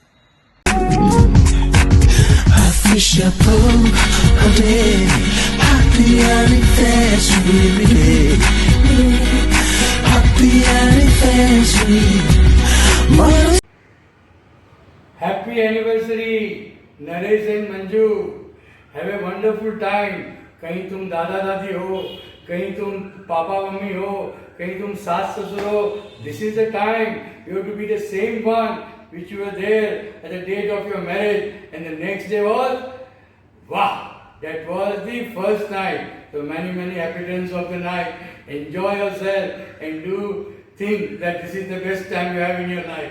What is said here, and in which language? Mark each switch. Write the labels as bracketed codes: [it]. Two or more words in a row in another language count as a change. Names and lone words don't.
[en] Happy anniversary. Happy anniversary. Happy anniversary, Naresh and Manju. Have a wonderful time. [hi] कहीं तुम दादा दादी हो, कहीं तुम पापा मम्मी हो, कहीं तुम सास ससुर हो. [en] This is the time you have to be the same one which you were there at the date of your marriage, and the next day was, wow, that was the first night. So many happy returns of the night. Enjoy yourself and do think that this is the best time you have in your life.